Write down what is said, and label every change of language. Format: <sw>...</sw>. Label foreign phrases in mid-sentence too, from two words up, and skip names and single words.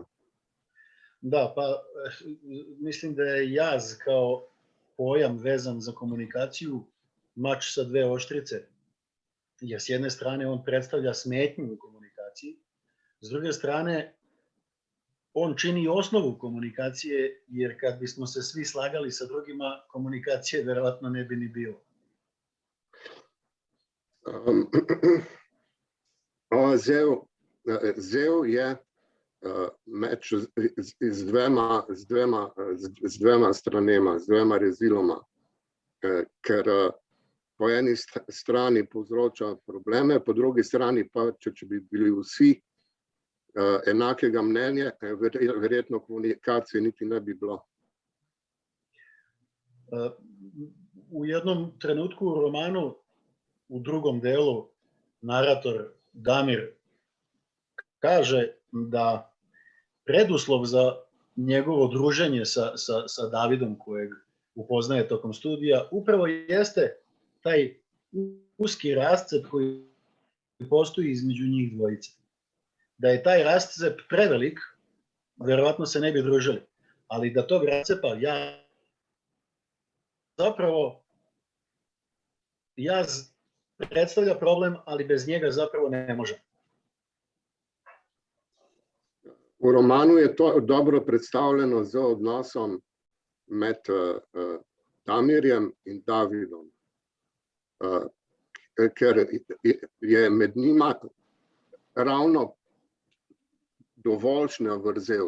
<sr>Da, pa mislim da je jaz kao pojam vezan za komunikaciju mač sa dve oštrice. Jer s jedne strane on predstavlja smetnju u komunikaciji, s druge strane on čini osnovu komunikacije, jer kad bismo se svi slagali sa drugima, komunikacije verovatno ne bi ni bilo.</sr> <sl>ZEO je meč z dvema stranema, z dvema reziloma, ker po eni strani povzroča probleme, po drugi strani pa, če bi bili vsi enakega mnenja, verjetno komunikacije niti ne bi bilo.</sl> <sr>U jednom trenutku u romanu, u drugom delu, narator Damir kaže da preduslov za njegovo druženje sa Davidom, kojeg upoznaje tokom studija, upravo jeste taj uski rascep koji postoji između njih dvojice. Da je taj rascep prevelik, verovatno se ne bi družili. Ali da tog rascepa jaz predstavlja problem, ali bez njega zapravo ne može.</sr> <sl>V romanu je to dobro predstavljeno z odnosom med Damirjem in Davidom, ker je med njima ravno dovoljšna vrzel.</sl>